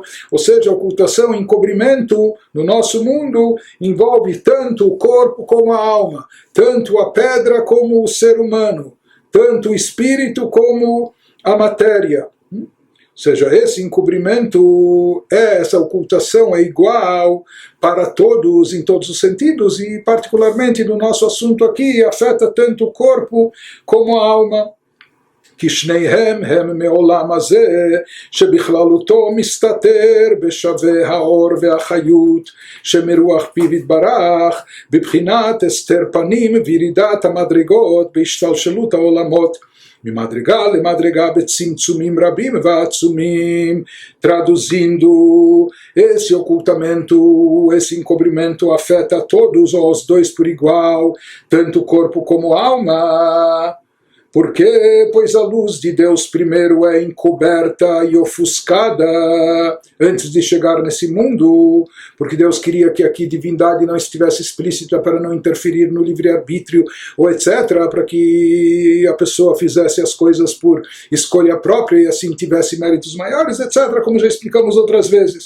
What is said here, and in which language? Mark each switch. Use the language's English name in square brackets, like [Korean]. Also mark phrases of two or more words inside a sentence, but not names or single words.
[Portuguese] Ou seja, a ocultação e encobrimento no nosso mundo envolve tanto o corpo como a alma, tanto a pedra como o ser humano, tanto o espírito como a matéria. Ou seja, esse encobrimento, essa ocultação é igual para todos, em todos os sentidos, e particularmente no nosso assunto aqui, afeta tanto o corpo como a alma. [Hebrew] כי שניהם הם מעולם הזה שבכללותו מסתתר בשווה האור והחיות שמרוח פיו יתברך בבחינת הסתר פנים וירידת המדרגות בהשתלשלות העולמות ממדרגה למדרגה בצמצומים רבים ועצומים. [Portuguese] Traduzindo, esse ocultamento, esse encobrimento afeta todos os dois por igual, tanto o corpo como a alma. Por quê? Pois a luz de Deus primeiro é encoberta e ofuscada antes de chegar nesse mundo, porque Deus queria que aqui a divindade não estivesse explícita para não interferir no livre-arbítrio, ou etc., para que a pessoa fizesse as coisas por escolha própria e assim tivesse méritos maiores, etc., como já explicamos outras vezes.